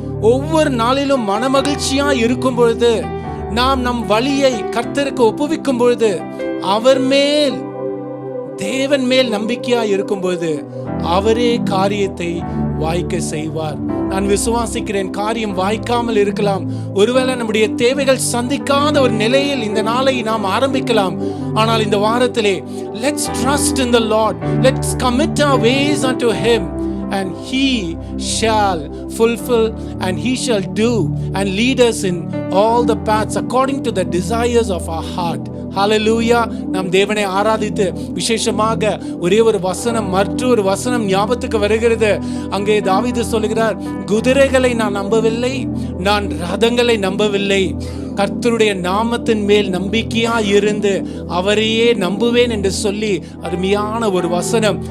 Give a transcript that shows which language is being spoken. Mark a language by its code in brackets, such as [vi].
[ta] ஒவ்வொரு நாளிலும் மனமகிழ்ச்சியாய் இருக்கும் பொழுது, நாம் நம் வழியை கர்த்தருக்கு ஒப்புவிக்கும் பொழுது, அவர் மேல் தேவன் மேல் நம்பிக்கையாய் இருக்கும் பொழுது அவரே காரியத்தை வாய்க்க செய்வார். நான் விசுவாசிக்கிறேன், காரியம் வாய்க்காமல் இருக்கலாம். ஒருவேளை நம்முடைய தேவைகள் சந்திக்காத ஒரு நிலையில் இந்த நாளை நாம் ஆரம்பிக்கலாம். ஆனால் இந்த வாரத்திலே [en] let's trust in the Lord, let's commit our ways unto him and he shall fulfill and he shall do and lead us in all the paths according to the desires of our heart. [ta] ஹalleluya. நாம் தேவனை ஆராதித்து விசேஷமாக ஒரே ஒரு வசனம், மற்றொரு வசனம் ஞாபகத்துக்கு வருகிறது. அங்கே தாவீது சொல்கிறார், குதிரைகளை நான் நம்பவில்லை, நான் ரதங்களை நம்பவில்லை, கர்த்தருடைய நாமத்தின் மேல் நம்பிக்கையாய் இருந்து அவரையே நம்புவேன் என்று சொல்லி அருமையான ஒரு வசனம்.